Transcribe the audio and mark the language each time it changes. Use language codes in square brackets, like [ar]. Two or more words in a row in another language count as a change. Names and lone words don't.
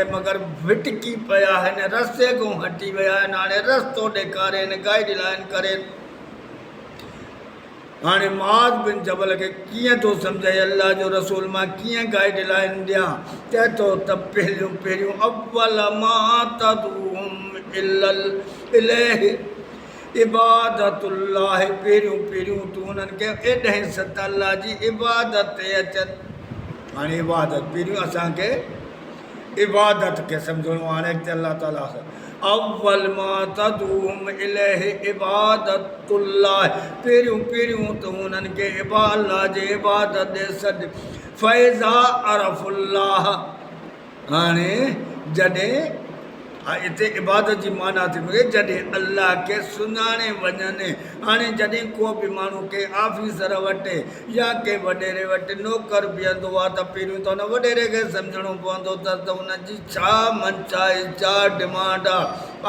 [sd] मगर भिटकी पिया आहिनि, रस्ते खां हटी विया आहिनि। हाणे रस्तो ॾेखारेनि, [en] guide line [sd] करेनि। हाणे मुआज़ बिन जबल खे कीअं थो सम्झाए? अल्लाह जो रसूल मां कीअं [en] guide line [sd] ॾियां? चए थो त पहिरियों [ar] أول ما تدعوهم إليه عبادة الله. [sd] पहिरियों तूं उन्हनि खे एॾाहीं सत अल्लाह जी इबादत ते अचनि। हाणे इबादत पहिरियों असांखे इबादत खे सम्झणो आहे। हाणे हिते अल्लाह ताला [ar] أول ما تدعوهم إليه عبادة الله. [sd] पहिरियों तूं उन्हनि खे अल्लाह जे इबादत ॾे सॾु। [ar] فإذا عرفوا الله. [sd] हाणे जॾहिं हिते इबादत जी माना थी मिले जॾहिं अल्लाह खे सुञाणे वञनि। हाणे जॾहिं को बि माण्हू के ऑफिसर वटि या के वॾेरे वटि नौकर बीहंदो आहे त पहिरियों त हुन वॾेरे खे सम्झणो पवंदो त हुनजी छा मंशा आहे, छा डिमांड आहे।